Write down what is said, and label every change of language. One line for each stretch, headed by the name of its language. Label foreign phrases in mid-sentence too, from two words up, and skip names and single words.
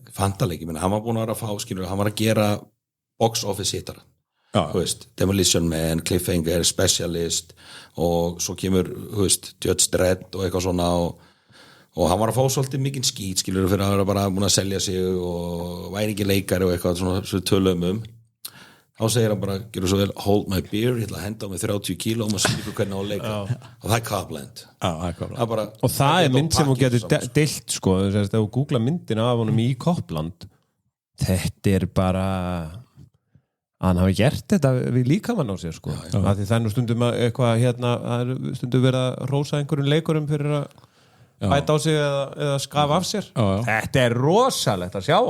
Icelandic: ég menna, hann var búin að vera að fá hann var að gera
English: box office
Icelandic: hittara Demolition Man, Cliffhanger, Specialist og svo kemur Judge Dredd og eitthvað svona og hann var að fá svolítið mikinn skít fyrir að vera bara búin að selja sig og væri ekki leikari og eitthvað svona tölum þá segir hann bara, gerur svo vel
English: hold my beer,
Icelandic: ég ætla að henda á mig 30 kíló og maður sýnir ykkur hvernig á að leika og það er Copland og það er mynd sem hún getur deilt sko, þegar þú googla myndina af honum í Copland þetta er bara hann hafi gert þetta við líkamann á sér sko, af því það er nú stundum stundum verið að rósa einhverjum leikurum fyrir að bæta á sig eða skafa af sér þetta er rosalegt að sjá